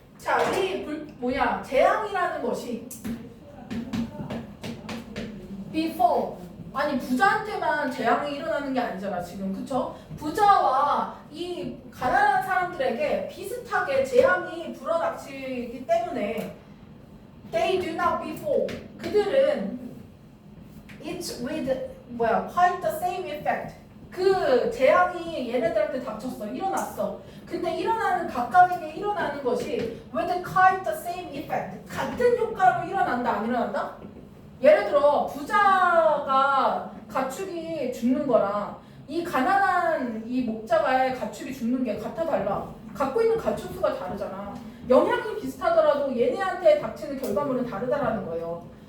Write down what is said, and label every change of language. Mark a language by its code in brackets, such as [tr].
[ko] 자, 이 재앙이라는 것이 befall. 아니, 부자한테만 재앙이 일어나는 게 아니잖아, 지금. 그쵸? 부자와 이 가난한 사람들에게 비슷하게 재앙이 불어닥치기 때문에 [en] they do not befall. [ko] 그들은 [en] it's with quite the same effect. [ko] 그 재앙이 얘네들한테 닥쳤어. 일어났어. 근데 각각에게 일어나는 것이 [en] with quite the same effect. [ko] 같은 효과로 일어난다, 안 일어난다? 예를 들어 부자가 가축이 죽는 거랑 이 가난한 이 목자가의 가축이 죽는 게 같아 달라. 갖고 있는 가축 수가 다르잖아. 영향이 비슷하더라도 얘네한테 닥치는 결과물은 다르다라는 거예요.